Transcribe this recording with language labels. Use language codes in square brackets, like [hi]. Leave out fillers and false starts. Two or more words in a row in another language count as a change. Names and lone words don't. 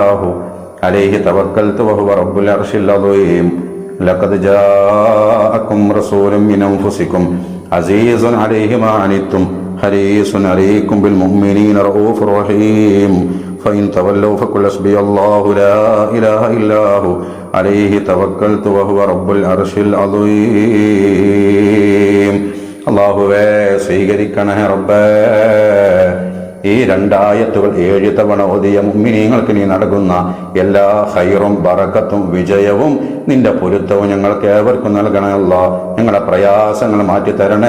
[ar] هو عليه توكلت وهو رب العرش العظيم لقد جاءكم رسول من أنفسكم عزيز عليه ما عنتم حريص عليكم بالمؤمنين رؤوف رحيم فإن تولوا فقل حسبي الله لا إله إلا هو عليه توكلت وهو رب العرش العظيم [ml] അല്ലാഹുവേ സ്വീകരിക്കണേ റബ്ബേ. ഈ രണ്ടായത്തുകൾ 7 തവണ ഓതിയ മുഅ്മിനീങ്ങൾക്ക് നീ നൽകുന്ന എല്ലാ ഖൈറും ബറക്കത്തും വിജയവും നിന്റെ പൊരുത്തവും ഞങ്ങൾക്ക് ഏവർക്കും നൽകണേ അല്ലാഹ്. ഞങ്ങളുടെ പ്രയാസങ്ങൾ മാറ്റി തരണേ.